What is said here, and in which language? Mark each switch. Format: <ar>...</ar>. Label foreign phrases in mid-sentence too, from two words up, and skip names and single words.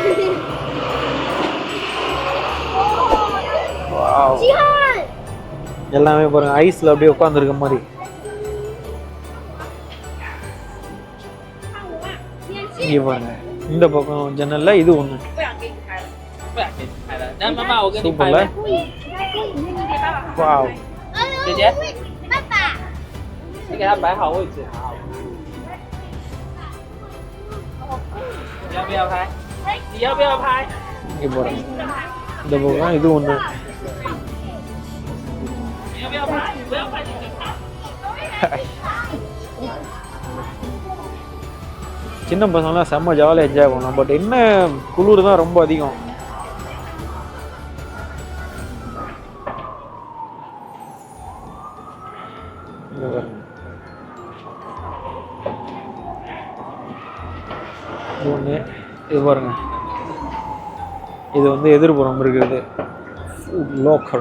<ta>எல்லாமே பாருங்க, ஐஸ்ல அப்படியே உட்காந்துருக்க மாதிரி. இங்க பாருங்க, இந்த பக்கம் ஜன்னல்ல இது ஒண்ணு. சூப்பர்ல. வாவ்.</ta> <zh>姐姐，爸爸，你给他摆好位置。你要不要拍？你要不要拍？</zh> <ta>இங்க பாருங்க, இந்த பக்கம் இது ஒண்ணு.</ta> <zh>你要不要拍？不要拍你就拍。</zh> <ta>சின்ன பசங்களாம் செம்ம ஜாலியாக என்ஜாய் பண்ணலாம். பட் என்ன குளிர் தான் ரொம்ப அதிகம். ஒன்று இது பாருங்க, இது வந்து எதிர்புறம் இருக்கிறது</ta> <en>food local.</en>